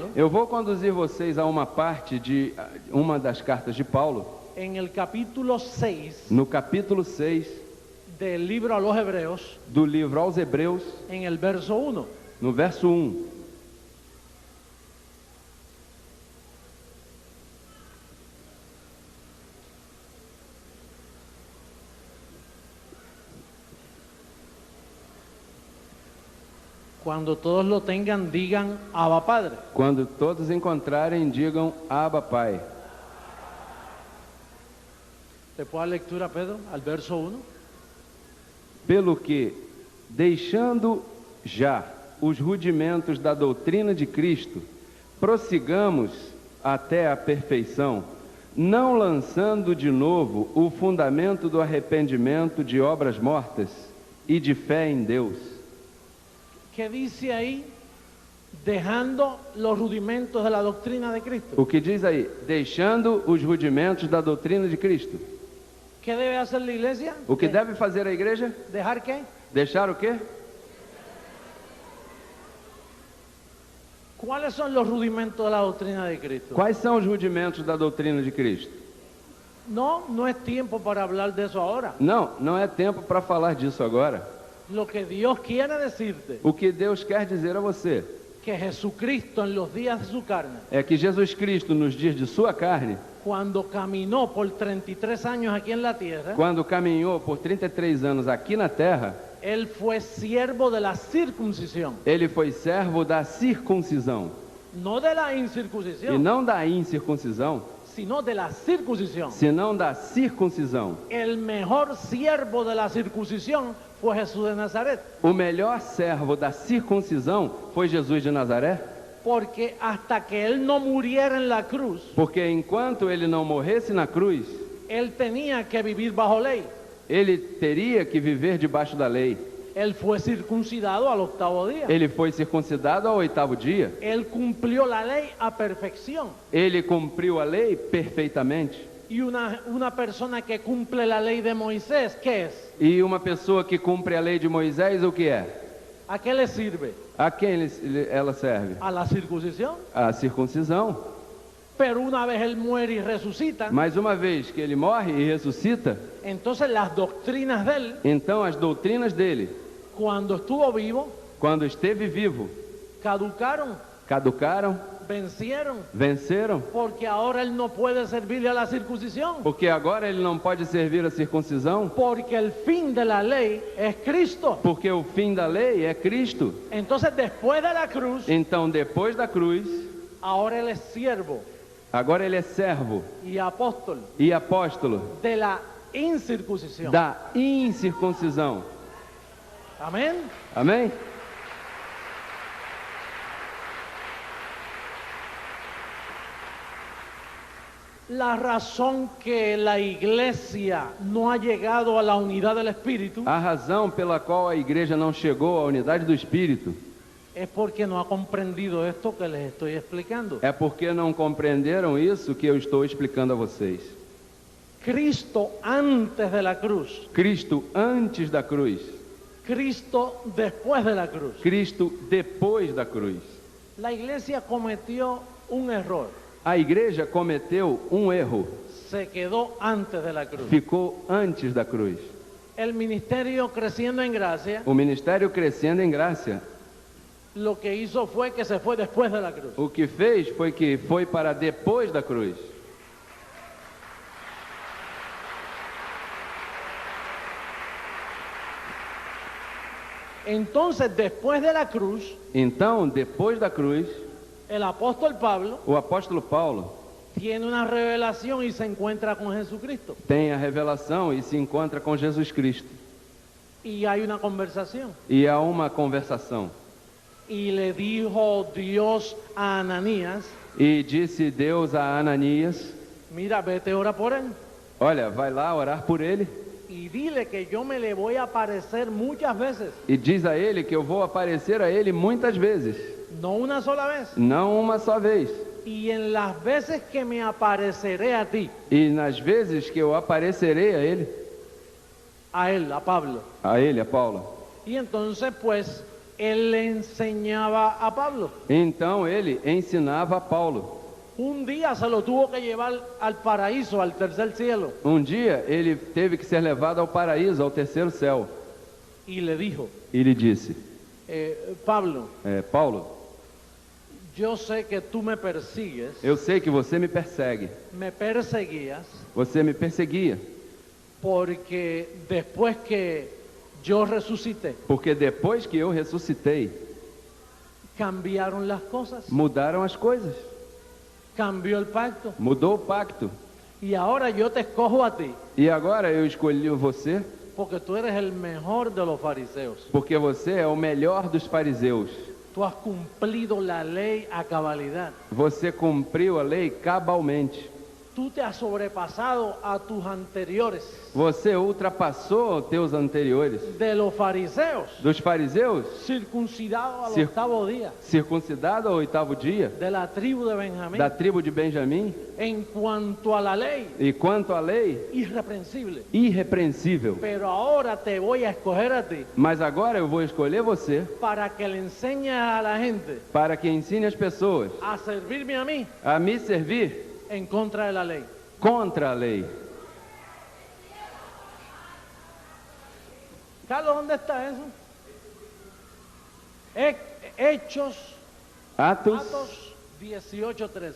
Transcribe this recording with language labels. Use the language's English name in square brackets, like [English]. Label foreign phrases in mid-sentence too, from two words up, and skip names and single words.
[Portuguese] Eu vou conduzir vocês a uma parte de uma das cartas de Paulo, [Spanish] en el capítulo 6 [Portuguese] no capítulo 6 [Spanish] del libro a los Hebreos, [Portuguese] do livro aos Hebreus, [Spanish] en el verso 1. [Portuguese] no verso 1. [Spanish] Cuando todos lo tengan, digan Abba Padre. [Portuguese] Quando todos encontrarem, digam Abba Pai. [Spanish] ¿Le puedo dar lectura, Pedro, al verso 1? [Portuguese] Pelo que, deixando já os rudimentos da doutrina de Cristo, prossigamos até a perfeição, não lançando de novo o fundamento do arrependimento de obras mortas e de fé em Deus. [Spanish] ¿Qué dice ahí? Dejando los rudimentos de la doctrina de Cristo. [Portuguese] O que diz aí? Deixando os rudimentos da doutrina de Cristo. [Spanish] ¿Qué debe hacer la iglesia? [Portuguese] O que deve fazer a igreja? [Spanish] ¿Dejar qué? [Portuguese] Deixar o quê? [Spanish] ¿Cuáles son los rudimentos de la doctrina de Cristo? [Portuguese] Quais são os rudimentos da doutrina de Cristo? [Spanish] No es tiempo para hablar de eso ahora. [Portuguese] Não, não é tempo para falar disso agora. [Spanish] Lo que Dios quiere decirte, [Portuguese] O que Deus quer dizer a você [Spanish] que Jesucristo en los días de su carne, [Portuguese] é que Jesus Cristo, nos dias de sua carne, [Spanish] cuando caminó por 33 años aquí en la tierra, [Portuguese] quando caminhou por 33 anos aqui na terra, [Spanish] Él fue siervo de la circuncisión, [Portuguese] Ele foi servo da circuncisão, [Spanish] no de la [Portuguese] e [Spanish] incircuncisión, [Portuguese] não da incircuncisão, [Spanish] sino de la circuncisión. [Portuguese] senão da circuncisão. [Spanish] El mejor siervo de la circuncisión fue Jesús de Nazaret, [Portuguese] O melhor servo da circuncisão foi Jesus de Nazaré, [Spanish] porque hasta que él no muriera en la cruz, [Portuguese] porque enquanto ele não morresse na cruz, [Spanish] él tenía que vivir bajo ley. [Portuguese] ele teria que viver debaixo da lei. [Spanish] Él fue circuncidado al octavo día. [Portuguese] Ele foi circuncidado ao 8º dia. [Spanish] Él cumplió la ley a perfección. [Portuguese] Ele cumpriu a lei perfeitamente. [Spanish] Y una persona que cumple la ley de Moisés, ¿qué es? [Portuguese] E uma pessoa que cumpre a lei de Moisés, o que é? [Spanish] ¿A qué le sirve? [Portuguese] A quem ela serve? [Spanish] A la circuncisión. [Portuguese] A circuncisão. [Spanish] Pero una vez él muere y resucita, [Portuguese] Mas uma vez que ele morre e ressuscita, [Spanish] entonces las doctrinas de él, [Portuguese] então as doutrinas dele, [Spanish] cuando estuvo vivo, [Portuguese] quando esteve vivo, [Spanish] caducaron, [Portuguese] caducaram, [Spanish] vencieron, [Portuguese] venceram, [Spanish] porque ahora él no puede servirle a la circuncisión, [Portuguese] porque agora ele não pode servir a circuncisão, [Spanish] porque el fin de la ley es Cristo. [Portuguese] porque o fim da lei é Cristo. [Spanish] Entonces después de la cruz, [Portuguese] Então, depois da cruz, [Spanish] ahora él es siervo [Portuguese] agora ele é servo [Spanish] y apóstol [Portuguese] e apóstolo [Spanish] de la incircuncisión. [Portuguese] da incircuncisão. [Spanish] Amén. [Portuguese] Amém? [Spanish] La razón que la iglesia no ha llegado a la unidad del Espíritu [Portuguese] A razão pela qual a igreja não chegou à unidade do Espírito [Spanish] es porque no ha comprendido esto que les estoy explicando. [Portuguese] é porque não compreenderam isso que eu estou explicando a vocês. [Spanish] Cristo antes de la cruz, [Portuguese] Cristo antes da cruz, [Spanish] Cristo después de la cruz. [Portuguese] Cristo depois da cruz. [Spanish] La iglesia cometió un error, [Portuguese] A igreja cometeu um erro, [Spanish] se quedó antes de la cruz. [Portuguese] ficou antes da cruz. [Spanish] El ministerio creciendo en gracia, [Portuguese] O ministério crescendo em graça, [Spanish] lo que hizo fue que se fue después de la cruz. [Portuguese] o que fez foi que foi para depois da cruz. [Spanish] Entonces, después de la cruz, [Portuguese] Então, depois da cruz, [Spanish] el apóstol Pablo [Portuguese] o apóstolo Paulo [Spanish] tiene una revelación y se encuentra con Jesucristo. [Portuguese] tem a revelação e se encontra com Jesus Cristo. [Spanish] Y hay una conversación. [Portuguese] E há uma conversação. [Spanish] Y le dijo Dios a Ananías, [Portuguese] E disse Deus a Ananias: [Spanish] mira, vete, ora por él. [Portuguese] olha, vai lá orar por ele [Spanish] Y dile que yo me le voy a aparecer muchas veces, [Portuguese] e diz a ele que eu vou aparecer a ele muitas vezes, [Spanish] no una sola vez. [Portuguese] não uma só vez. [Spanish] Y en las veces que me apareceré a ti, [Portuguese] E nas vezes que eu aparecerei [Spanish] a él, a Pablo. [Portuguese] a Paulo. [Spanish] Y entonces pues él le enseñaba a Pablo. [Portuguese] Então ele ensinava a Paulo. [Spanish] Un día se lo tuvo que llevar al paraíso, al tercer cielo. [Portuguese] Um dia ele teve que ser levado ao paraíso, ao terceiro céu. [Spanish] Y le dijo, [Portuguese] E lhe disse: [Spanish] Pablo, [Portuguese] Paulo, [Spanish] yo sé que tú me persigues, [Portuguese] eu sei que você me persegue. [Spanish] me perseguías, [Portuguese] Você me perseguia, [Spanish] porque después que yo resucité, [Portuguese] porque depois que eu ressuscitei, [Spanish] cambiaron las cosas, [Portuguese] mudaram as coisas. [Spanish] cambió el pacto. [Portuguese] Mudou o pacto. [Spanish] Y ahora yo te escojo a ti, [Portuguese] E agora eu escolhi você, [Spanish] porque tú eres el mejor de los fariseos. [Portuguese] porque você é o melhor dos fariseus. [Spanish] Tú has cumplido la ley a cabalidad. [Portuguese] Você cumpriu a lei cabalmente. [Spanish] Tú te has sobrepasado a tus anteriores. [Portuguese] Você ultrapassou teus anteriores. [Spanish] De los fariseos, [Portuguese] Dos fariseus, [Spanish] circuncidados al [Portuguese] Cir- [Spanish] octavo día, [Portuguese] circuncidado ao 8º dia, [Spanish] de la tribu de Benjamín, [Portuguese] da tribo de Benjamim. [Spanish] en cuanto a la ley, [Portuguese] E quanto à lei, [Spanish] irreprensible. [Portuguese] irrepreensível. [Spanish] Pero ahora te voy a escoger a ti [Portuguese] Mas agora eu vou escolher você [Spanish] para que le enseñes a la gente [Portuguese] para que ensine as pessoas [Spanish] a servirme a mí [Portuguese] a me servir [Spanish] en contra de la ley. [Portuguese] contra a lei. [Spanish] Carlos, ¿dónde está eso? Hechos, [Portuguese] Atos Atos 18:13.